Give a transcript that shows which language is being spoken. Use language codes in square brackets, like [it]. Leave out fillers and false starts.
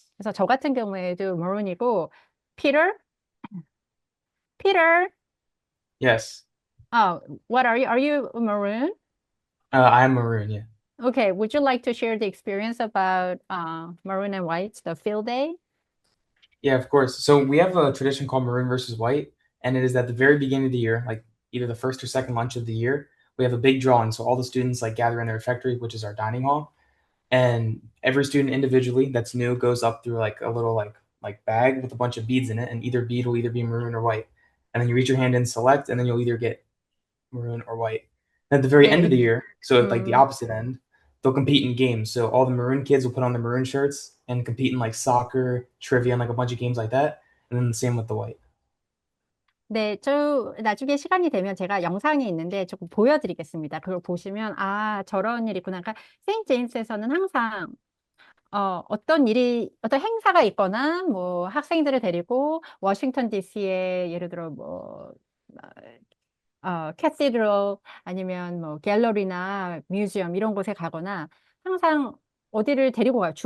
[ko] 그래서 저 같은 경우에도 마룬이고, Peter, [en] Yes. what are you? Are you maroon? I'm maroon, yeah. Okay, would you like to share the experience about Maroon and White, the field day? Yeah, of course. So we have a tradition called Maroon versus White, and it is at the very beginning of the year, like either the first or second lunch of the year, we have a big drawing. So all the students like gather in the refectory, which is our dining hall, and every student individually that's new goes up through like a little like bag with a bunch of beads in it, and either bead will either be maroon or white. And then you reach your hand in, select, and then you'll either get maroon or white. And at the very end of the year, so at like the opposite end, they'll compete in games. So all the maroon kids will put on the maroon shirts and compete in like soccer, trivia, and like a bunch of games like that. And then the same with the white. [ko] 네, 나중에 시간이 되면 제가 영상이 있는데 조금 보여드리겠습니다. 그걸 보시면, 저런 일이 있구나. 그러니까, 세인트 제임스에서는 항상, 어떤 행사가 있거나, 뭐, 학생들을 데리고, 워싱턴 DC에 예를 들어, 뭐, 캐시드럴, 아니면 뭐, 갤러리나 뮤지엄, 이런 곳에 가거나, 항상 어디를 데리고 가요.